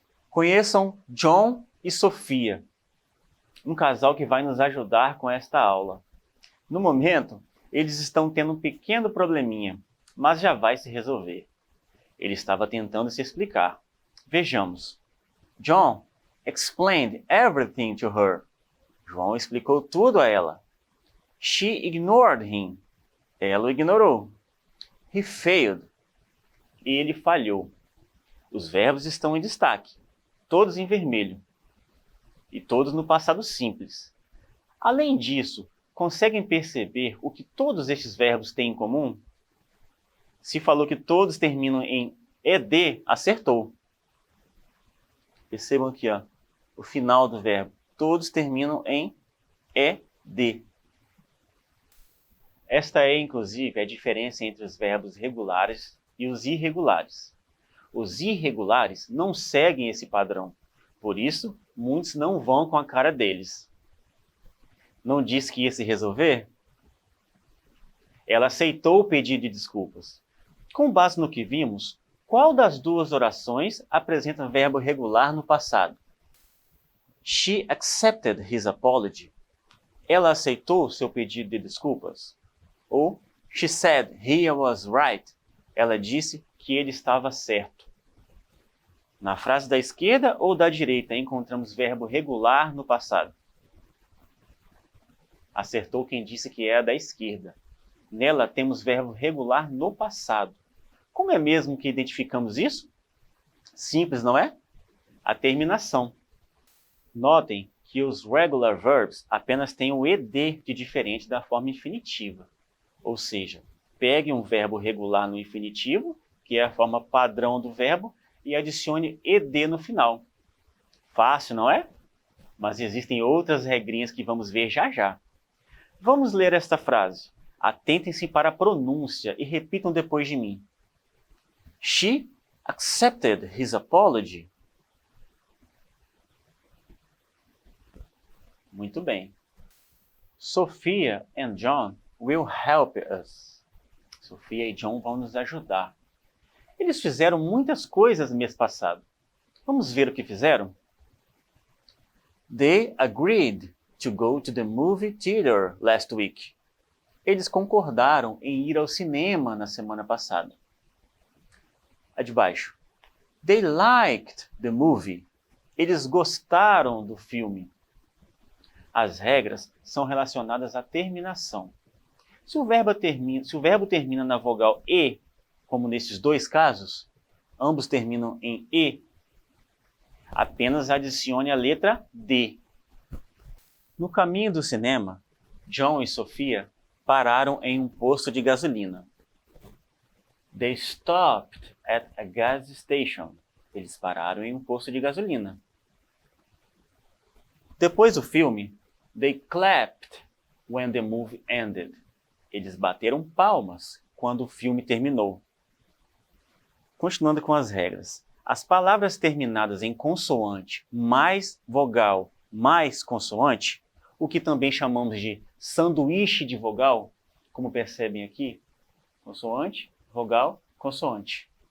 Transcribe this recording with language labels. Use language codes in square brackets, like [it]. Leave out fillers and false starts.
[pt] Conheçam John e Sofia, um casal que vai nos ajudar com esta aula. No momento, eles estão tendo um pequeno probleminha, mas já vai se resolver. Ele estava tentando se explicar. Vejamos. [en] John explained everything to her. [pt] João explicou tudo a ela. [en] She ignored him. [pt] Ela o ignorou. [en] He failed. [pt] Ele falhou. Os verbos estão em destaque, todos em vermelho, e todos no passado simples. Além disso, conseguem perceber o que todos estes verbos têm em comum? Se falou que todos terminam em ed, acertou. Percebam aqui, o final do verbo. Todos terminam em ed. Esta é, inclusive, a diferença entre os verbos regulares e os irregulares. Os irregulares não seguem esse padrão. Por isso, muitos não vão com a cara deles. Não disse que ia se resolver? Ela aceitou o pedido de desculpas. Com base no que vimos, qual das duas orações apresenta verbo regular no passado? [en] She accepted his apology. [pt] Ela aceitou seu pedido de desculpas? Ou [en] she said he was right. [pt] Ela disse que ele estava certo. Na frase da esquerda ou da direita encontramos verbo regular no passado? Acertou quem disse que é a da esquerda. Nela temos verbo regular no passado. Como é mesmo que identificamos isso? Simples, não é? A terminação. Notem que os regular verbs apenas têm o ed de diferente da forma infinitiva. Ou seja, pegue um verbo regular no infinitivo, que é a forma padrão do verbo, e adicione ed no final. Fácil, não é? Mas existem outras regrinhas que vamos ver já já. Vamos ler esta frase. Atentem-se para a pronúncia e repitam depois de mim. [en] She accepted his apology. [pt] Muito bem. [en] Sophia and John will help us. [pt] Sophia e John vão nos ajudar. Eles fizeram muitas coisas no mês passado. Vamos ver o que fizeram? [en] They agreed to go to the movie theater last week. [pt] Eles concordaram em ir ao cinema na semana passada. A de baixo. [en] They liked the movie. [pt] Eles gostaram do filme. As regras são relacionadas à terminação. Se o verbo termina na vogal E, como nesses dois casos, ambos terminam em E, apenas adicione a letra D. No caminho do cinema, John e Sophia pararam em um posto de gasolina. [en] They stopped at a gas station. [pt] Eles pararam em um posto de gasolina. Depois do filme, [en] they clapped when the movie ended. [pt] Eles bateram palmas quando o filme terminou. Continuando com as regras. As palavras terminadas em consoante mais vogal mais consoante, o que também chamamos de sanduíche de vogal, como percebem aqui, consoante, vogal, consoante.